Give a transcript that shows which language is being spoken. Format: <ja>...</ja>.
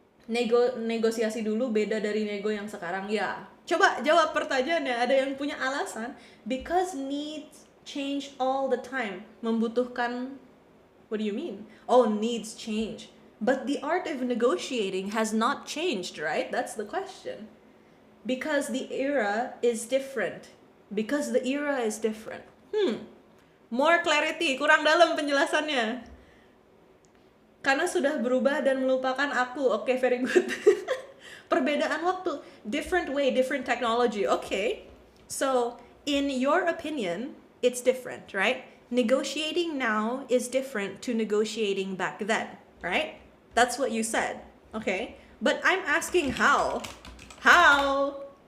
<id>Negosiasi dulu beda dari nego yang sekarang. Ya, coba jawab pertanyaannya. Ada yang punya alasan?</id> <en>Because needs change all the time. Membutuhkan. What do you mean? Oh, needs change. But the art of negotiating has not changed, right? That's the question. Because the era is different. Because the era is different. More clarity,</en> <id>kurang dalam penjelasannya. Karena sudah berubah dan melupakan aku.</id> <en>Okay, very good.</en> <id>Perbedaan waktu,</id> <en>different way, different technology. Okay. So, in your opinion, it's different, right? negotiating now is different to negotiating back then, right? That's what you said, okay? But I'm asking how? How?</en>